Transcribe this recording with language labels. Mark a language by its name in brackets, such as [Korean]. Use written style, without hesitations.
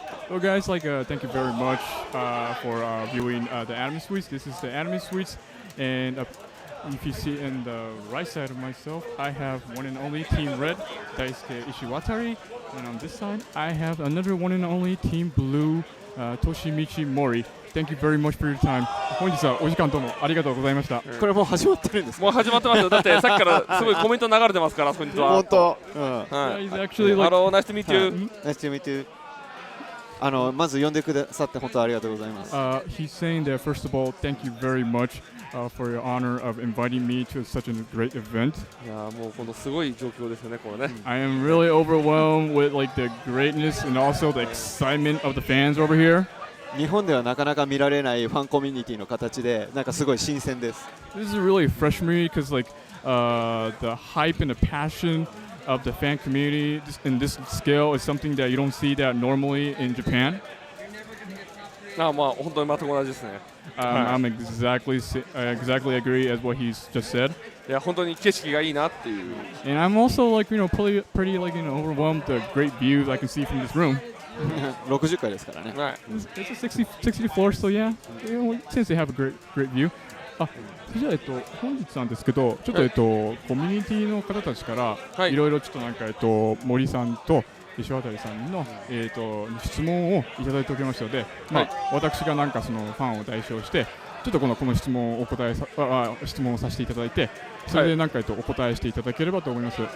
[English] Well, guys, thank you very much for viewing the Anime Suites. This is the Anime Suites, and if you see in the right side of myself, I have one and only Team Red, Daisuke Ishiwatari, and on this side, I have another one and only Team Blue, Toshimichi Mori. Thank you very much for your time. [Japanese] 本日はお時間どうもありがとうございました。これもう始まってるんですか？もう始まってますよ。だってさっきからすごいコメント流れてますから、こんにちは。本当。はい。 [English] He's actually like, Hello, nice to meet you. Nice to meet you. [Japanese] まず呼んでくださって本当ありがとうございます。 [English] He's saying that first of all, thank you very much for your honor of inviting me to such a great event. [Japanese] いやもうこのすごい状況ですよね、これね。 [English] I am really overwhelmed with like the greatness and also the excitement of the fans over here. [Japanese] 日本ではなかなか見られないファンコミュニティの形で、なんかすごい新鮮です。 [English] This is really fresh for me because like the hype and the passion of the fan community in this scale is something that you don't see that normally in Japan. [Japanese] まあ本当に全く同じですね。 [English] I'm exactly agree as what he's just said. [Japanese] いや本当に景色がいいなっていう。 [English] And I'm also like pretty like overwhelmed the great views I can see from this room. [Japanese] 60回ですからね。はい。 [English] It's a 60 floor, so yeah, since they have a great view. [Japanese] じゃあ本日なんですけど、ちょっとコミュニティの方たちからいろいろちょっとなんか森さんと石渡さんの質問をいただいておきましたので、私がなんかそのファンを代表してちょっとこの質問を質問をさせていただいて、それでなんかお答えしていただければと思います。